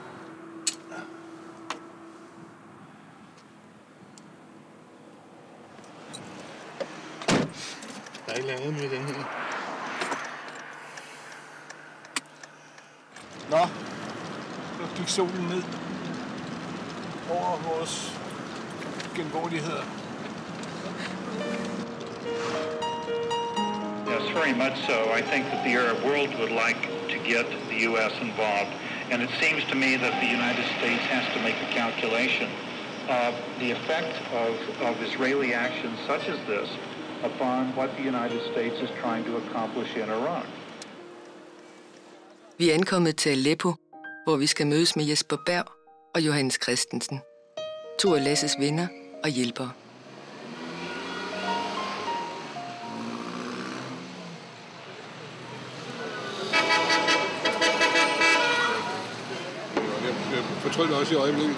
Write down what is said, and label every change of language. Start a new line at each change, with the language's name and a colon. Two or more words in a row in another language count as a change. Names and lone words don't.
Danish: Der er ikke andet med den her. Nå, så gik solen ned over vores genvordigheder.
English: Yes, very much so. I think that the Arab world would like to get the U.S. involved. And it seems to me that the United States has to make a calculation of the effect of Israeli actions such as this upon what the United States is trying to accomplish in Iraq.
Danish: Vi er ankommet til Aleppo, hvor vi skal mødes med Jesper Berg og Johannes Christensen. To af Lasses venner og hjælpere. Jeg fortrød også i øjeblikket.